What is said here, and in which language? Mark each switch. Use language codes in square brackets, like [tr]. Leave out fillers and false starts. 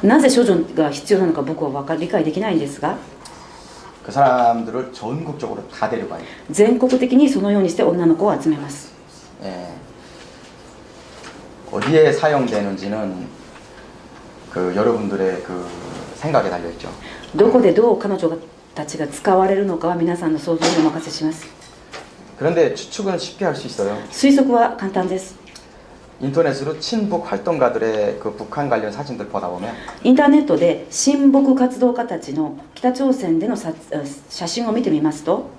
[ja] なぜ処女が必要なのか僕は理解できないんですが [ko] 그 사람들을 전국적으로 다 데려가요. [ja] 全国的にそのようにして女の子を集めます。 [ko] 예. 어디에 사용되는지는 그 여러분들의 그 생각에 달려 있죠. [ja] どこでどう彼女たちが使われるのかは皆さんの想像にお任せします。 [ko] 그런데 추측은 쉽게 할 수 있어요. [ja] 推測は簡単です。 [ko] 인터넷으로 친북 활동가들의 그 북한 관련 사진들 보다 보면 [ja] インターネットで親睦活動家たちの北朝鮮での写真を見てみますと